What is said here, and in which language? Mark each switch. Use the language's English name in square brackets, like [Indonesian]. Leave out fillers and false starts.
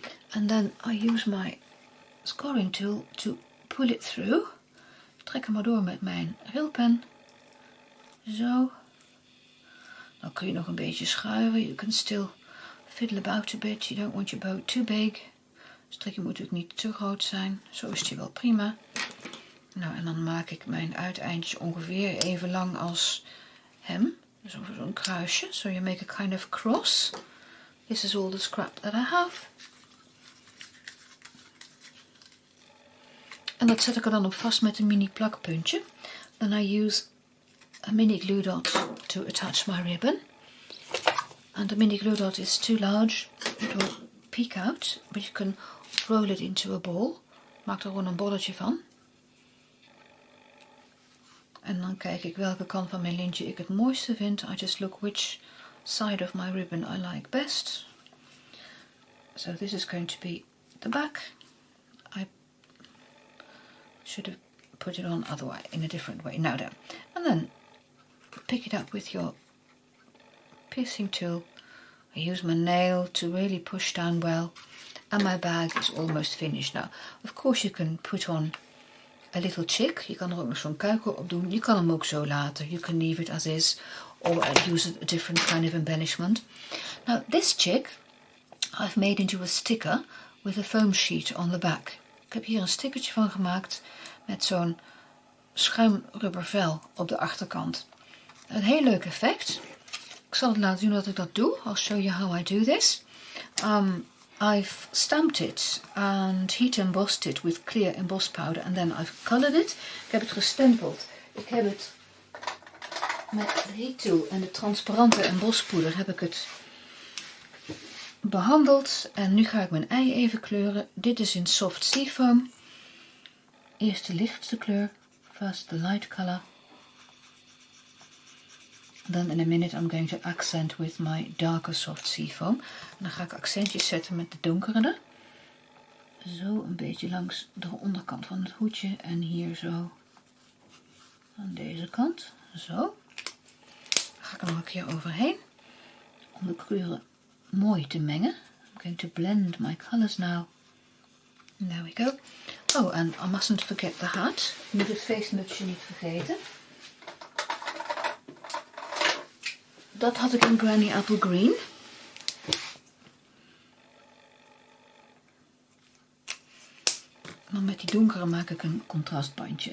[English] And then I use my scoring tool to pull it through. [Dutch] Ik trek hem maar door met mijn rilpen. Zo. Dan kun je nog een beetje schuiven. [English] You can still fiddle about a bit. You don't want your bow too big. [Dutch] Het strikje moet natuurlijk niet te groot zijn. Zo is het wel prima. Nou, en dan maak ik mijn uiteindjes ongeveer even lang als hem. Dus over zo'n kruisje. [English] So you make a kind of cross. This is all the scrap that I have. [Dutch] En dat zet ik er dan op vast met een mini plakpuntje. [English] Then I use a mini glue dot to attach my ribbon. And the mini glue dot is too large. It will peek out, but you can roll it into a ball. [Dutch] Maak er gewoon een bolletje van. En dan kijk ik welke kant van mijn lintje ik het mooiste vind. [English] I just look which side of my ribbon I like best. So this is going to be the back. I should have put it on otherwise, in a different way. Now then. And then pick it up with your piercing tool. I use my nail to really push down well. And my bag is almost finished now. Of course you can put on a little chick. [Dutch] Je kan er ook nog zo'n kuikel op doen. Je kan hem ook zo laten. [English] You can leave it as is. Or use a different kind of embellishment. Now this chick I've made into a sticker with a foam sheet on the back. [Dutch] Ik heb hier een stickertje van gemaakt met zo'n schuimrubbervel op de achterkant. Een heel leuk effect. Ik zal het laten zien dat ik dat doe. [English] I'll show you how I do this. I've stamped it and heat embossed it with clear emboss powder and then I've colored it. [Dutch] Ik heb het gestempeld. Ik heb het met de heat tool en de transparante embospoeder heb ik het behandeld. En nu ga ik mijn ei even kleuren. Dit is in soft seafoam. Eerst de lichtste kleur. [English] First the light color. Then in a minute I'm going to accent with my darker soft seafoam. [Dutch] En dan ga ik accentjes zetten met de donkere. Zo een beetje langs de onderkant van het hoedje. En hier zo aan deze kant. Zo. Dan ga ik er nog een keer overheen. Om de kleuren mooi te mengen. [English] I'm going to blend my colors now. There we go. Oh, and I mustn't forget the hat. [Dutch] Ik moet het feestmutsje niet vergeten. Dat had ik in Granny Apple Green. Dan met die donkere maak ik een contrastbandje.